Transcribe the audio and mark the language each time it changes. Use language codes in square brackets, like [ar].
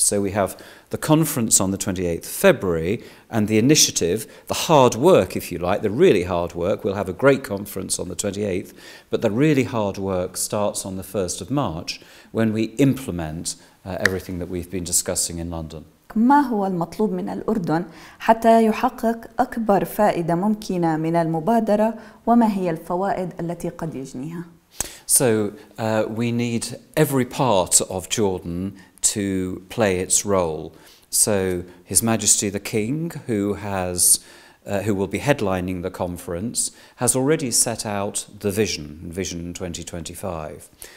[en] So we have the conference on the 28th of February and the initiative, the hard work, if you like, the really hard work. We'll have a great conference on the 28th, but the really hard work starts on the 1st of March when we implement everything that we've been discussing in London. [ar] ما هو المطلوب من الأردن حتى يحقق أكبر فائدة ممكنة من المبادرة، وما هي الفوائد التي قد يجنيها؟ [en] So we need every part of Jordan to play its role. So His Majesty the King, who will be headlining the conference, has already set out the Vision 2025.